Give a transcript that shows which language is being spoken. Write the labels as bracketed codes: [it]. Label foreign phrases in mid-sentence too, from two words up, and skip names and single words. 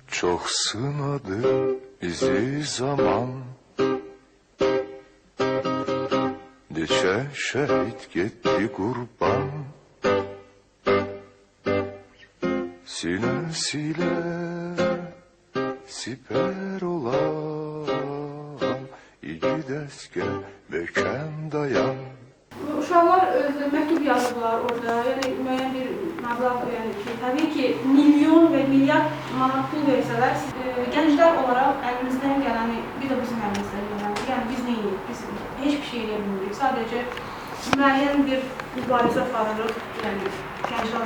[tr] Çok sınadı bizi zaman, Neçə şehit gitti kurban. Sinesiyle siper olan [az] İgid əskər möhkəm dayan. Uşaqlar məktub yazıblar orada, yəni müəyyən bir məbləğ, yəni ki, təbii ki, milyon və milyard manat pul versələr, gənclər olaraq əlimizdən gələni, bir də bizim əlimizdən gələni, yəni biz neyik, biz heç bir şey eləyə bilmirik, sadəcə müəyyən bir mübarizə aparırıq, yəni gənclər.